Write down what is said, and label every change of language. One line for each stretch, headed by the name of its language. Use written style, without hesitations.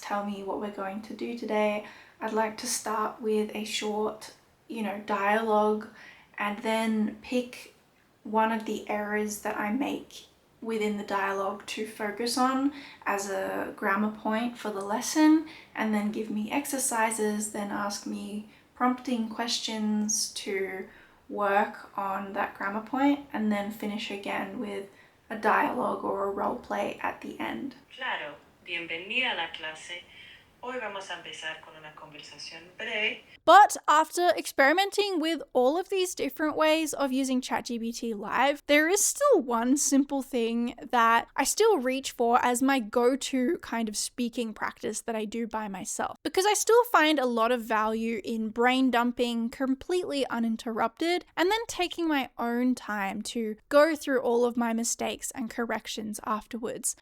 English: Tell me what we're going to do today. I'd like to start with a short, dialogue, and then pick one of the errors that I make within the dialogue to focus on as a grammar point for the lesson, and then give me exercises, then ask me prompting questions to work on that grammar point, and then finish again with a dialogue or a role play at the end.
Spanish: Claro, bienvenida a la clase. Hoy vamos a empezar con una conversación breve.
English: But after experimenting with all of these different ways of using ChatGPT Live, there is still one simple thing that I still reach for as my go-to kind of speaking practice that I do by myself. Because I still find a lot of value in brain dumping completely uninterrupted and then taking my own time to go through all of my mistakes and corrections afterwards.